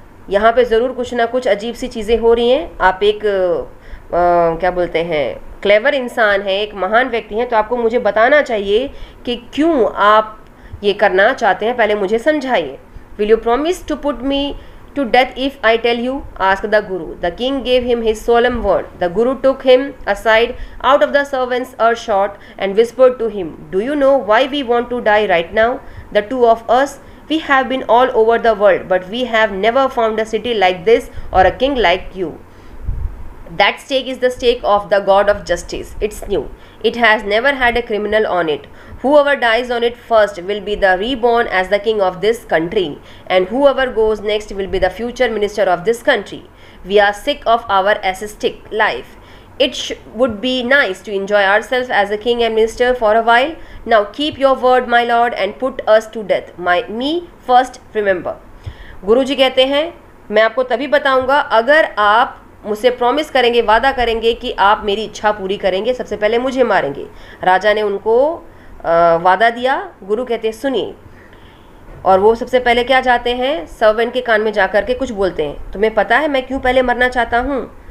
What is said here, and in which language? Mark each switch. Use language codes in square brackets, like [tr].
[hi] यहाँ पे ज़रूर कुछ ना कुछ अजीब सी चीज़ें हो रही हैं, आप एक क्या बोलते हैं क्लेवर इंसान है, एक महान व्यक्ति हैं, तो आपको मुझे बताना चाहिए कि क्यों आप ये करना चाहते हैं, पहले मुझे समझाइए। [en] Will you promise to put me to death if I tell you? asked the guru. The king gave him his solemn word. The guru took him aside out of the servants earshot and whispered to him, Do you know why we want to die right now? The two of us, we have been all over the world, but we have never found a city like this or a king like you. That stake is the stake of the God of justice. It's new. It has never had a criminal on it. Whoever dies on it first will be the reborn as the king of this country, and whoever goes next will be the future minister of this country. We are sick of our ascetic life. It would be nice to enjoy ourselves as a king and minister for a while. Now keep your word, my lord, and put us to death. Me first, remember. [hi] गुरुजी कहते हैं, मैं आपको तभी बताऊंगा अगर आप मुझसे promise करेंगे, वादा करेंगे कि आप मेरी इच्छा पूरी करेंगे, सबसे पहले मुझे मारेंगे। राजा ने उनको वादा दिया। गुरु कहते हैं सुनिए, और वो सबसे पहले क्या जाते हैं, सर्वेंट के कान में जाकर के कुछ बोलते हैं, तुम्हें पता है मैं क्यों पहले मरना चाहता हूँ?